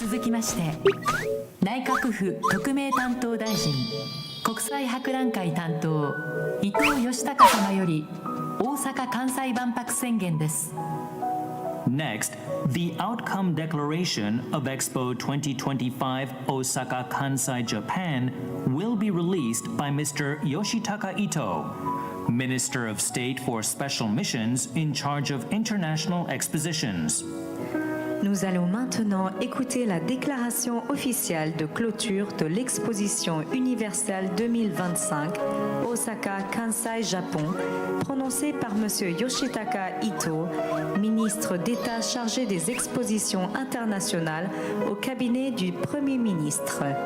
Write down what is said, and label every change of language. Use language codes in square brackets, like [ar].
[ja] まして、内閣府特命担当大臣国際博覧会担当伊藤義孝様より大阪・関西万博宣言です。 [en] Next, the outcome declaration of Expo 2025 Osaka Kansai, Japan will be released by Mr. Yoshitaka Ito, Minister of State for Special Missions in charge of international expositions. [fr] Nous allons maintenant écouter la déclaration officielle de clôture de l'exposition universelle 2025 Osaka Kansai, Japon, prononcée par M. Yoshitaka Ito, ministre d'État chargé des expositions internationales au cabinet du Premier ministre.